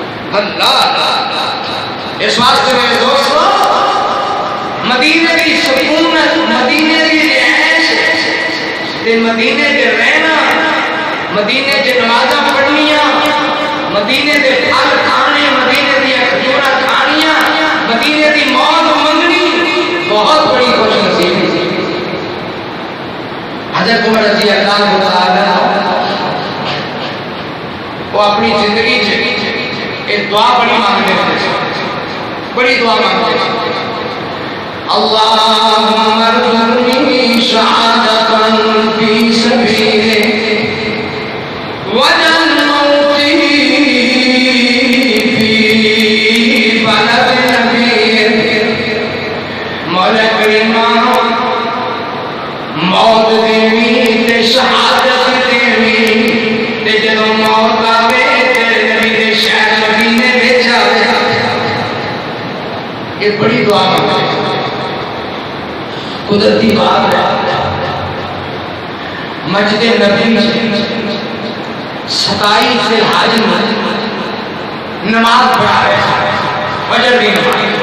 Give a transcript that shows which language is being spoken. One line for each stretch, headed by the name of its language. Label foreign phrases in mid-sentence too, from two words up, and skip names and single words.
Punjabi: اللہ اس واسطے میرے دوستو مدینے کی سکونت، مدینے کی رہائش تے مدینے دے رہنا، مدینے دے نمازاں پڑھنیاں، مدینے دے پھل کھانے، مدینے دی کھجوراں کھانیاں، مدینے دی موت منگنی بہت بڑی خوش نصیبی سی۔
Urdu: حضرت عمر
Arabic: رضی اللہ تعالی
Urdu: وہ اپنی زندگی ایک دعا بڑی مانگتے تھے، بڑی دعا مانگتے تھے،
Arabic: اللہم ارزقنی شہادتا فی سبیلک وجعل موتی فی بلد نبیک۔
Punjabi: مولا کریم موت دیوی تے شہادت دیوی تے جدوں موت آوے تے نبی دے شہر مدینے وچ آوے۔
Urdu: یہ بڑی دعا مانگتے ہیں، قدرتی بات ہے۔ مسجد نبی میں 27 سے حاجی نماز پڑھا رہے ہیں، فجر کی نماز۔